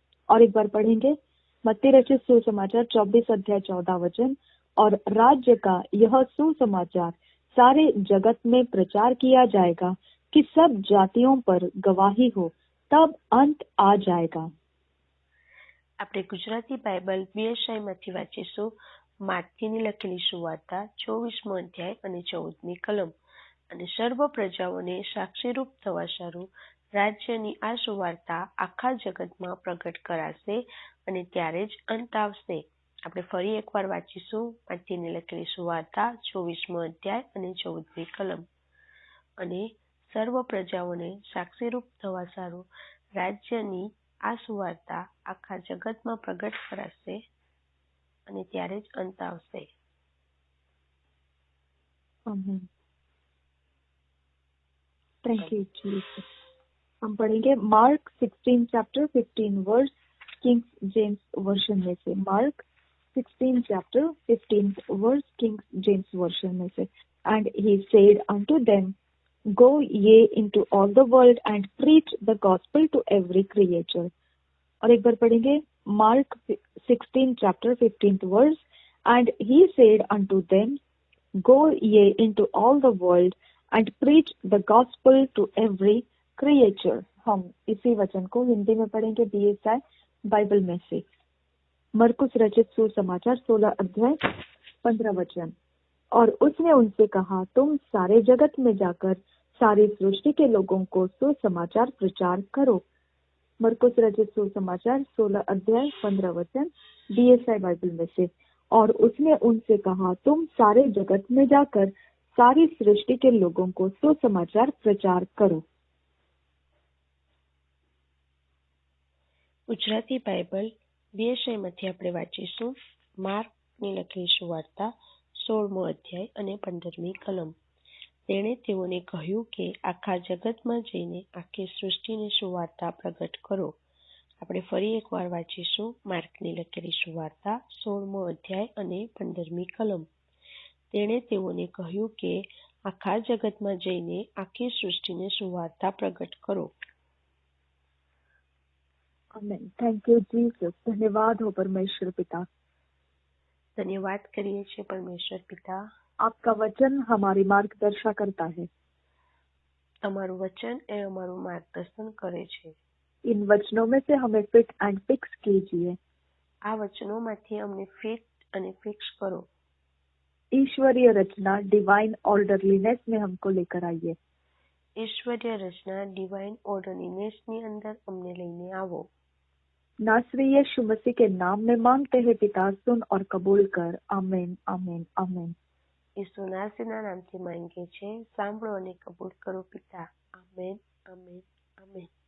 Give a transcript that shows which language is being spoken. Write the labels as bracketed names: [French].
[Hindi] और एक बार पढ़ेंगे मत्ती रचित सुसमाचार 24 अध्याय 14 वचन. और राज्य का यह सुसमाचार सारे जगत में प्रचार किया जाएगा कि सब जातियों पर गवाही हो, तब अंत आ जाएगा. [Gujarati] આપણે ગુજરાતી બાઇબલ BSI માંથી વાંચીશું માથીની લખેલી સુવાર્તા 24મો અધ્યાય અને 14મી કલમ. અને સર્વ પ્રજાઓને સાક્ષીરૂપ થવા સારું રાજ્યની આ સુવાર્તા આખા જગતમાં પ્રગટ કરાશે અને ત્યારે જ અંત આવશે. આપણે ફરી એકવાર વાંચીશું માથીની લખેલી સુવાર્તા 24મો અધ્યાય અને 14મી કલમ. અને સર્વ પ્રજાઓને સાક્ષીરૂપ થવા સારું રાજ્યની આ સુવાર્તા આખા જગતમાં પ્રગટ કરાશે અને ત્યારે જ અંત આવશે. [Hindi] आमीन. Thank you Jesus. हम पढ़ेंगे mark 16 chapter 15 verse Kings James version में से. Mark 16 chapter 15 verse Kings James version में से. [English] And he said unto them, go ye into all the world and preach the gospel to every creature. [Hindi] और एक बार पढ़ेंगे mark 16 chapter 15 verse. [English] And he said unto them, go ye into all the world and preach the gospel to every creature. [Hindi] हम इसी वचन को हिंदी में पढ़ेंगे BSI Bible में से. मरकुस रचित सुसमाचार 16 अध्याय 15 वचन. और उसने उनसे कहा, तुम सारे जगत में जाकर सारी सृष्टि के लोगों को सुसमाचार प्रचार करो. मरकुस रचित सुसमाचार 16 अध्याय 15 वचन BSI बाइबल में से. और उसने उनसे कहा, तुम सारे जगत में जाकर सारी सृष्टि के लोगों को सुसमाचार प्रचार करो. [Gujarati] ગુજરાતી બાઇબલ BSIમાંથી આપણે વાંચીશું માર્કની લખેલી સુવાર્તા 16મો અધ્યાય અને 15મી કલમ. તેણે તેઓને કહ્યું કે આખા જગતમાં જઈને આખી સૃષ્ટિની સુવાર્તા પ્રગટ કરો. આપણે ફરી એકવાર વાંચીશું માર્કની લખેલી સુવાર્તા 16મો અધ્યાય અને 15મી કલમ. તેણે તેઓને કહ્યું કે આખા જગતમાં જઈને આખી સૃષ્ટિની સુવાર્તા પ્રગટ કરો. [Hindi] आमीन. Thank you Jesus. धन्यवाद हो परमेश्वर पिता. [Gujarati] ધન્યવાદ કરીએ છીએ પરમેશ્વર પિતા. [Hindi] आपका वचन हमारी मार्गदर्शन करता है. [Gujarati] તમારું વચન એ અમારું માર્ગદર્શન કરે છે. [Hindi] इन वचनों में से हमें फिट एंड फिक्स कीजिए. [Gujarati] આ વચનોમાંથી અમને ફિટ અને ફિક્સ કરો. [Hindi] ईश्वरीय रचना डिवाइन ऑर्डरलीनेस में हमको लेकर आइए. [Gujarati] ઈશ્વરીય રચના ડિવાઇન ઓર્ડરલીનેસની અંદર અમને લઈને આવો. [Hindi] नासरी यीशु मसीह के नाम में मांगते हैं पिता, सुन और कबूल कर. आमीन आमीन आमीन. [Gujarati] ઈસુ નાસીના નામથી માંગે છે, સાંભળો અને કબૂલ કરો પિતા. Amen amen amen.